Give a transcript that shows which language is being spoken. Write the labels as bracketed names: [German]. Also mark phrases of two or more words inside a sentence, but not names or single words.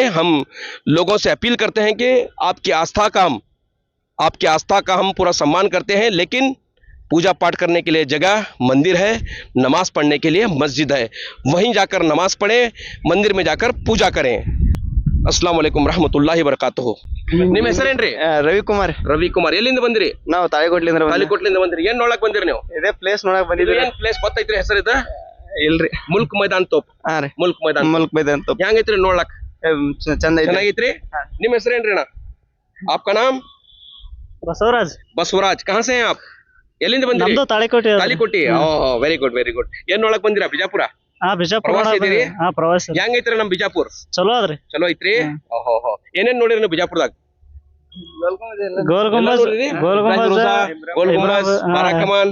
[Hindi] हम लोगों से अपील करते हैं कि आपकी आस्था का हम पूरा सम्मान करते हैं, लेकिन पूजा पाठ करने के लिए जगह मंदिर है, नमाज पढ़ने के लिए मस्जिद है। वहीं जाकर नमाज पढ़ें, मंदिर में जाकर पूजा करें। [Arabic] السلام عليكم ورحمة الله وبركاته. [Kannada] ನಿಮ್ಮ ಹೆಸರೇನ್ರಿ? ರವಿಕುಮಾರ್. ಎಲ್ಲಿಂದ ಬಂದಿರಿ? ನಾವು ತಾಳಿಕೋಟ್ಲಿಂದ ಬಂದಿರಿ. ಏನ್ ನೋಡಕ್ ಬಂದಿರಿ ನೀವು? ಇದೇ ಪ್ಲೇಸ್ ನೋಡಕ್ ಬಂದಿದ್ದೀವಿ. ಏನ್ ಪ್ಲೇಸ್ ಗೊತ್ತೈತ್ರಿ ಹೆಸರಿದ? ಇಲ್ರಿ. ಮುಲ್ಕ್ ಮೈದಾನ್ ತೋಪ್. ಹಾ ರೀ. ಮುಲ್ಕ್ ಮೈದಾನ್ ತೋಪ್. ಹೆಂಗೈತ್ರಿ ನೋಡ್ಲಕ್? ಚಂದ ಐತ್ರಿ. ಚೆನ್ನಾಗೈತ್ರಿ. ನಿಮ್ಮ ಹೆಸರೇನ್ರಿ ಅಣ್ಣ? [Hindi] आपका नाम? बसवराज. कहाँ से हैं आप? [Kannada] ಎಲ್ಲಿಂದ ಬಂದಿರಿ? ನಮ್ದು ತಾಳಿಕೋಟೆ. ಓಹ್, [English] very good. [Kannada] ಏನ್ ನೋಡಕ್ ಬಂದಿರಾ? ಬಿಜಾಪುರ ಬಿಜಾಪುರ ಪ್ರವಾಸ ಇದೀರಿ? ಪ್ರವಾಸ. ಹೆಂಗೈತ್ರಿ ನಮ್ ಬಿಜಾಪುರ್? ಚಲೋ ಅದ್ರಿ. ಚಲೋ ಐತ್ರಿ. ಓಹೋ, ಏನೇನ್ ನೋಡಿರಿ ನೀವು ಬಿಜಾಪುರದಾಗ? ಗೋಲ್ ಗುಂಬಜ್, ಬಾರಾಕಮಾನ್